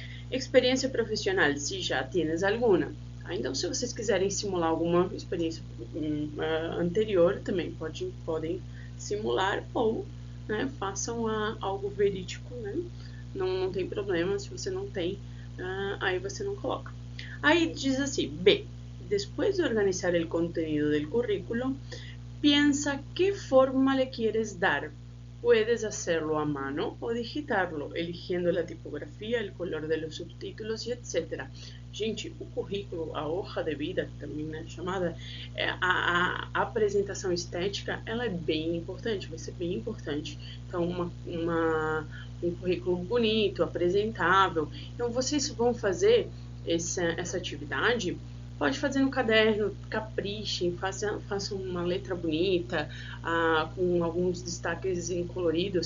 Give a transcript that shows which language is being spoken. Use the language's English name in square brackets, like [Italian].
[Portuguese] Experiência profissional, se já tienes alguma. Então, se vocês quiserem simular alguma experiência anterior, também podem simular, ou, né, façam algo verídico, né? Não tem problema, se você não tem, aí você não coloca. Aí diz assim, B. [Spanish] Después de organizar el contenido del currículo, piensa qué forma le quieres dar. Puedes hacerlo a mano o digitarlo, eligiendo la tipografía, el color de los subtítulos y etc. [Portuguese] Gente, o currículo, a hoja de vida, também é chamada, a apresentação estética, ela é bem importante, vai ser bem importante. Então, um currículo bonito, apresentável. Então, vocês vão fazer essa atividade, pode fazer no caderno, caprichem, façam uma letra bonita, com alguns destaques em colorido.